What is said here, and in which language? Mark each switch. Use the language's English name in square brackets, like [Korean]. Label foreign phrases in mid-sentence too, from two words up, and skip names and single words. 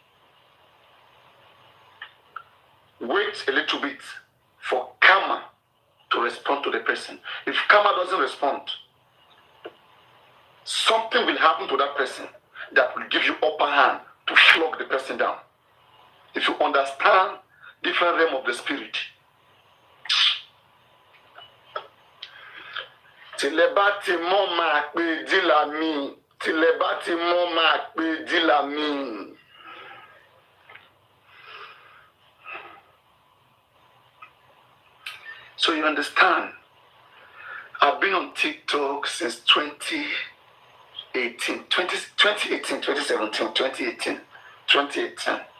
[English] Wait a little bit for karma to respond to the person. If karma doesn't respond, something will happen to that person that will give you upper hand to flog the person down. If you understand different realm of the spirit. Tilebati moma pe dilami. Tilebati moma pe dilami. So you understand, I've been on TikTok since 2018, 2017, 2018.